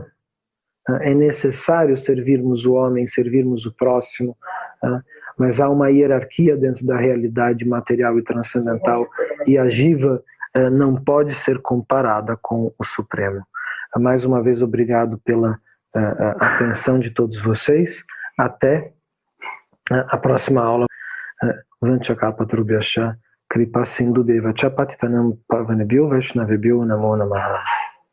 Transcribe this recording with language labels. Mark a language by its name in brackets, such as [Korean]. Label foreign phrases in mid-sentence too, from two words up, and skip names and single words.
[Portuguese] É necessário servirmos o homem, servirmos o próximo, mas há uma hierarquia dentro da realidade material e transcendental, e a jiva não pode ser comparada com o Supremo. Mais uma vez, obrigado pela atenção de todos vocês. Até a próxima aula. [Sanskrit] वाञ्छाकल्पतरुभ्यश्च कृपा सिन्धुभ्य एव च पतितानां पावनेभ्यो वैष्णवेभ्यो नमो नमः.